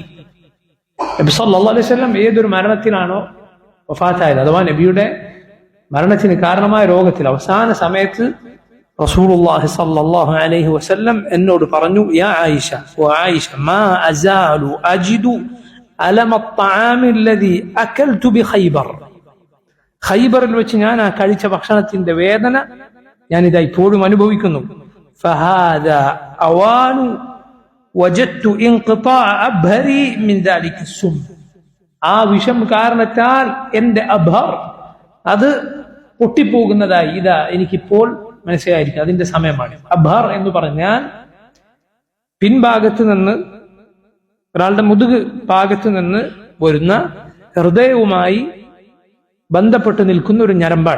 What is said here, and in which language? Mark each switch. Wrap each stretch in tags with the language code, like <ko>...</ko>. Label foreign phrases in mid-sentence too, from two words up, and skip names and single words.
<ml>നബി</ml> <ar>صلى الله عليه وسلم</ar> <ml>ഏതൊരു മരണത്തിലാണോ വഫാത്തായത്, അഥവാ നബിയുടെ മരണത്തിന് കാരണമായ രോഗത്തിൽ അവസാന സമയത്ത് റസൂലുള്ളാഹി</ml> <ar>صلى الله عليه وسلم</ar> <ml>എന്നോട് പറഞ്ഞു,</ml> <ar>يا عائشة,</ar> <ml>ഓ ആയിഷ,</ml> <ar>ما أزال أجد ألم الطعام الذي أكلت بخيبر.</ar> <ml>ഖൈബറിൽ വെച്ച് ഞാൻ ആ കഴിച്ച ഭക്ഷണത്തിന്റെ വേദന ഞാനിതാ ഇപ്പോഴും അനുഭവിക്കുന്നു.</ml> <ar>فهذا أوان وجدت انقطاع أبهري من ذلك السم.</ar> <ml>ആ വിഷം കാരണത്താൽ എന്റെ അബ്ഹർ അത് പൊട്ടിപ്പോകുന്നതായി ഇതാ എനിക്കിപ്പോൾ മനസ്സിലായിരിക്കും. അതിന്റെ സമയമാണ്. അബ്ഹർ എന്ന് പറഞ്ഞാൽ പിൻഭാഗത്ത് നിന്ന്, ഒരാളുടെ മുതുക് ഭാഗത്ത് നിന്ന് വരുന്ന ഹൃദയവുമായി ബന്ധപ്പെട്ട് നിൽക്കുന്ന ഒരു ഞരമ്പാണ്.</ml>